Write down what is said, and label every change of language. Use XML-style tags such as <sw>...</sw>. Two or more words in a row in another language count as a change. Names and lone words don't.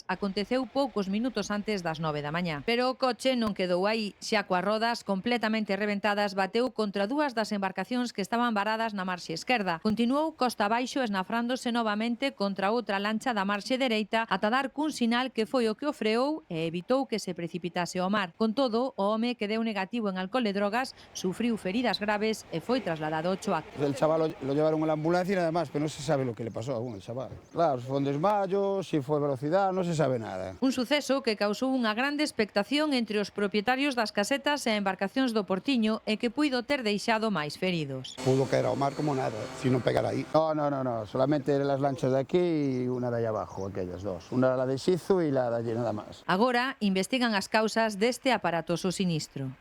<gl>Aconteceu poucos minutos antes das 9 da mañá. Pero o coche non quedou aí, xa coas rodas completamente reventadas bateu contra dúas das embarcacións que estaban varadas na marxe esquerda. Continuou costa abaixo esnafrándose novamente contra outra lancha da marxe dereita ata dar cun sinal que foi o que o freou e evitou que se precipitase ao mar. Con todo, o home que deu negativo en alcohol e drogas sufriu feridas graves e foi trasladado ao Choac.</gl> <es>El chaval lo llevaron a la ambulancia y nada más, pero no se sabe lo que le pasó aún al chaval. Claro, si fue un desmayo, si fue velocidad, no se sabe nada.</es> <gl>Un suceso que causou unha grande expectación entre os propietarios das casetas e embarcacións do Portiño e que puido ter deixado máis feridos.</gl> <es>Pudo caer ao mar como nada, si no pegar ahí. No, solamente las lanchas de aquí y una de allá abajo, aquellas dos. Una la de Shizu y la de allí nada más.</es> <gl>Agora investigan as causas deste aparatoso sinistro.</gl>